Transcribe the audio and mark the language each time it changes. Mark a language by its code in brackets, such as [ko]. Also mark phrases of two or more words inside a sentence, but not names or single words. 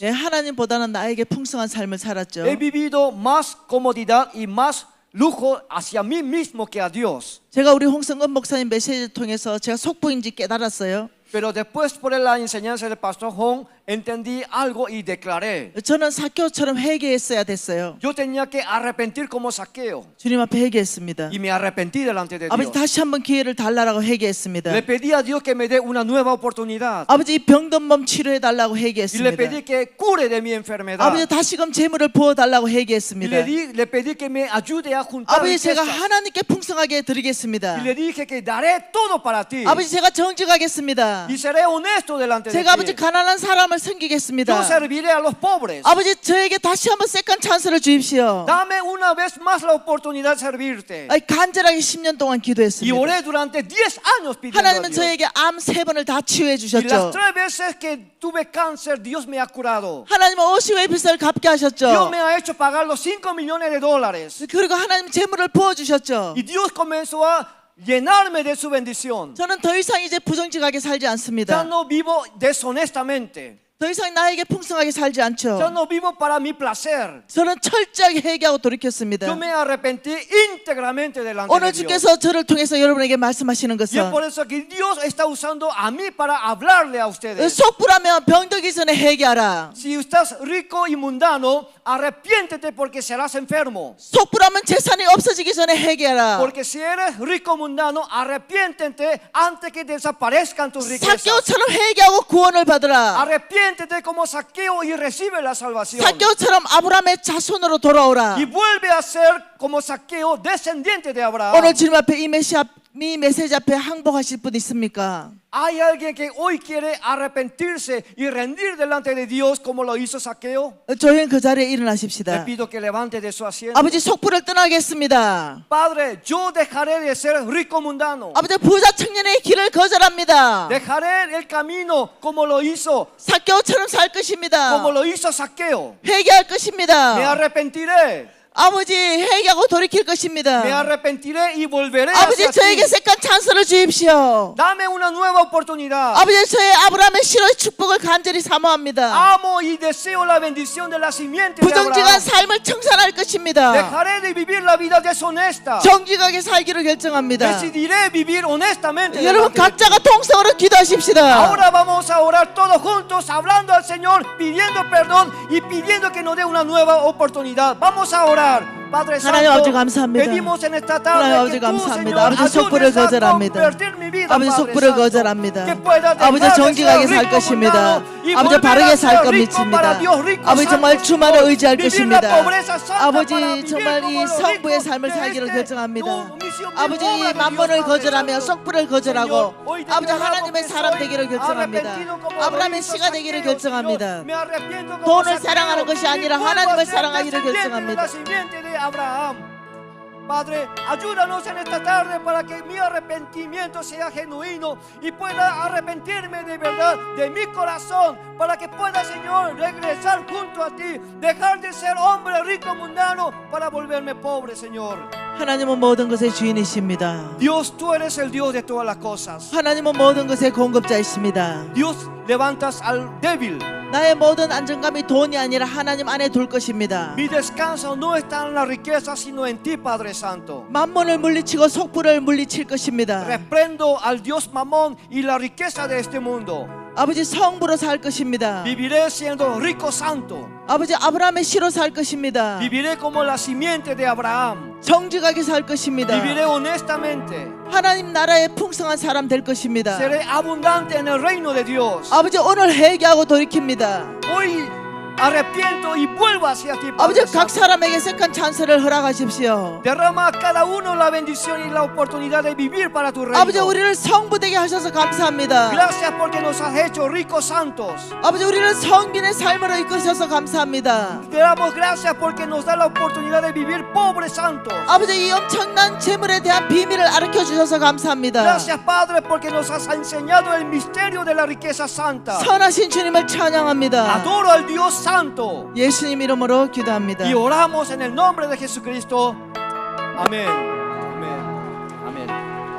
[ko] 하나님보다는 나에게 풍성한 삶을 살았죠. [es] He vivido más comodidad y más lujo hacia mí mismo que a Dios. [ko] 제가 우리 홍성근 목사님 메시지를 통해서 제가 속부인지 깨달았어요. [es] Pero después por la enseñanza del pastor Hong entendí algo y declaré. [ko] 저는 삭개오처럼 회개했어야 됐어요. [es] Yo tenía que arrepentir como Saqueo [ko] 주님 앞에 회개했습니다. [es] y me arrepentí delante de [ko] 아버지 [es] Dios. [ko] 다시 한번 기회를 달라고 회개했습니다. [es] Le pedí a Dios que me dé una nueva oportunidad [ko] 아버지 이 병든 몸 치료해 달라고 [es] y le [ko] 회개했습니다. [es] pedí que cure de mi enfermedad. [ko] 아버지 다시금 재물을 부어 달라고 [es] Y [ko] 회개했습니다. [es] le pedí que me ayude a juntar [ko] 아버지 제가 [es] riquezas. [ko] 하나님께 풍성하게 드리겠습니다. [es] Y le dije que daré todo para ti. [ko] 아버지 제가 정직하겠습니다. [es] Y seré honesto delante de [ko] 제가 아버지 [es] ti. [ko] 가난한 사람을 [es] Yo [ko] 섬기겠습니다. [es] serviré a los pobres. [ko] 아버지 저에게 다시 한번 세컨 찬스를 주십시오. [es] Dame una vez más la oportunidad de servirte. [ko] 간절하게 10년 동안 [es] Y [ko] 기도했습니다. [es] oré durante 10 años pidiendo a [ko] 하나님은 [es] Dios. [ko] 저에게 암 3번을 다 치유해 [es] Y [ko] 주셨죠. [es] las 3 veces que tuve cáncer, Dios me ha curado. [ko] 하나님은 50의 빚을 갚게 [es] Dios [ko] 하셨죠. [es] me ha hecho pagar los 5 millones de dólares. [ko] 그리고 하나님 재물을 부어 주셨죠. [es] Y Dios comenzó a llenarme de su bendición. [ko] 저는 더 이상 이제 부정직하게 살지 [es] Ya [ko] 않습니다. [es] no vivo deshonestamente. [ko] 더 이상 나에게 풍성하게 살지 [es] Ya [ko] 않죠. [es] no vivo para mi placer. [ko] 저는 철저하게 회개하고 돌이켰습니다. [es] Yo me arrepentí íntegramente delante [ko] 오늘 [es] de Dios. [ko] 주께서 저를 통해서 여러분에게 말씀하시는 [es] Y es [ko] 것은 [es] por eso que Dios está usando a mí para hablarle a ustedes. [ko] 속부라면 병들기 전에 회개하라. [es] Si estás rico y mundano, arrepiéntete porque serás enfermo. [ko] 속부라면 재산이 없어지기 전에 회개하라. [es] Porque si eres rico mundano, arrepiéntete antes que desaparezcan tus riquezas. [ko] 삭개오처럼 회개하고 구원을 받으라. [es] Arrepiéntete como Saqueo y recibe la salvación. [ko] 삭개오처럼 아브라함의 자손으로 돌아오라. [es] Y vuelve a ser como Saqueo, descendiente de Abraham. [ko] 오늘 주님 앞에 이 메시지 앞에 항복하실 분 있습니까? [es] ¿Hay alguien que hoy quiere arrepentirse y rendir delante de Dios como lo hizo Saqueo? [ko] 조용히 그 자리에 [es] Le [ko] 일어나십시다. [es] pido que levante de su asiento. [ko] 아버지 속부를 떠나겠습니다. [es] Padre, yo dejaré de ser rico mundano. [ko] 아버지 부자 청년의 길을 거절합니다. [es] Dejaré el camino como lo hizo [ko] 삭개오처럼 살 것입니다. [es] como lo hizo Saqueo. [ko] 회개할 [es] Me [ko] 것입니다. [es] arrepentiré. [ko] 아버지 회개하고 돌이킬 것입니다. [es] Me arrepentiré y volveré [ko] 아버지 [es] hacia [ko] 저에게 [es] ti. [ko] 세컨 찬스를 주십시오. [es] Dame una nueva oportunidad. [ko] 아버지 저의 아브라함의 실의 축복을 간절히 사모합니다. [es] Amo y deseo la bendición de la simiente de [ko] 부정직한 [es] Abraham. [ko] 삶을 청산할 것입니다. [es] Dejaré de vivir la vida deshonesta. [ko] 정직하게 살기로 결정합니다. [es] Decidiré vivir honestamente. [ko] 여러분 [es] delante de ti. [ko] 각자가 통성으로 기도하십시다. [es] Ahora vamos a orar todos juntos, hablando al Señor, pidiendo perdón y pidiendo que nos dé una nueva oportunidad. Vamos a orar. Padre [ko] 하나님 아버지 [es] Santo, [ko] 감사합니다. [es] pedimos en esta [ko] 하나님 [es] tarde [ko] 아버지 [es] que tú, [ko] 감사합니다. [es] Señor, [ko] 아버지 속부를 [es] ayudes a [ko] 거절합니다. [es] convertir mi vida, [ko] 아버지 [es] Padre [ko] 속부를 [es] Santo, [ko] 거절합니다. [es] que pueda [ko] 아버지 [es] dejar de [ko] 정직하게 [es] ser [ko] 살 [es] rico [ko] 것입니다. [es] mundano y [ko] 아버지 [es] volver [ko] 바르게 [es] a [ko] 살 [es] ser rico para [ko] 겁니다. [es] Dios, rico [ko] 아버지 정말 [es] santo, [ko] 주만을 [es] Señor. [ko] 의지할 [es] Vivir la [ko] 것입니다. [es] pobreza santa [ko] 아버지 [es] para vivir [ko] 정말 [es] como [ko] 이 [es] los [ko] 성부의 [es] ricos [ko] 삶을 [es] de [ko] 살기를 [es] este [ko] 결정합니다. [es] misión de [ko] 아버지 [es] obra [ko] 이 [es] de Dios, [ko] 만mon을 [es] Padre [ko] 거절하며 [es] Santo. [ko] 속부를 거절하고 [es] Señor, hoy [ko] 아버지 [es] declaramos [ko] 하나님의 [es] que [ko] 사람 [es] soy [ko] 되기를 결정합니다. [es] arrepentido como [ko] 아브라함의 [es] Moisés [ko] 씨가 되기를 [es] Saqueo, [ko] 결정합니다. [es] Señor. Me arrepiento como [ko] 돈을 [es] Saqueo [ko] 사랑하는 것이 [es] y [ko] 아니라 [es] vuelvo [ko] 하나님을 [es] a ser [ko] 사랑하기를 [es] descendiente de [ko] 결정합니다. [es] la simiente de Abraham. Padre, ayúdanos en esta tarde para que mi arrepentimiento sea genuino y pueda arrepentirme de verdad de mi corazón, para que pueda, Señor, regresar junto a ti, dejar de ser hombre rico mundano para volverme pobre, Señor. [ko] 하나님은 모든 것의 주인이십니다. [es] Dios, tú eres el Dios de todas las cosas. [ko] 하나님은 모든 것의 공급자이십니다. [es] Dios, levantas al débil. [ko] 나의 모든 안정감이 돈이 아니라 하나님 안에 둘 것입니다. [es] Mi descanso no está en la riqueza, sino en ti, Padre Santo. [ko] 만몬을 물리치고 속부를 물리칠 것입니다. [es] Reprendo al Dios Mamón y la riqueza de este mundo. [ko] 아버지 성부로 살 것입니다. [es] Viviré siendo rico santo. [ko] 아버지 아브라함의 씨로 살 것입니다. [es] Viviré como la simiente de Abraham. [ko] 정직하게 살 것입니다. [es] Viviré honestamente. [ko] 하나님 나라의 풍성한 사람 될 것입니다. [es] Seré abundante en el reino de Dios. [ko] 아버지 오늘 회개하고 돌이킵니다. [es] Hoy arrepiento y vuelvo hacia ti, Padre [ko] 아버지 각 [es] Santo. [ko] 사람에게 색한 찬스를 허락하십시오. [es] Derrama a cada uno la bendición y la oportunidad de vivir para tu reino. [ko] 아버지 우리를 성부되게 하셔서 감사합니다. [es] Gracias porque nos has hecho ricos santos. [ko] 아버지 우리를 성빈의 삶으로 이끄셔서 감사합니다. [es] Te damos gracias porque nos da la oportunidad de vivir pobres santos. [ko] 아버지 이 엄청난 재물에 대한 비밀을 알려 주셔서 감사합니다. [es] Gracias, Padre, porque nos has enseñado el misterio de la riqueza santa. [ko] 선하신 주님을 찬양합니다. [es] Adoro al Dios Santo [ko] 예수님 이름으로 기도합니다. [es] y oramos en el nombre de Jesucristo. Amén. Amén. Amén.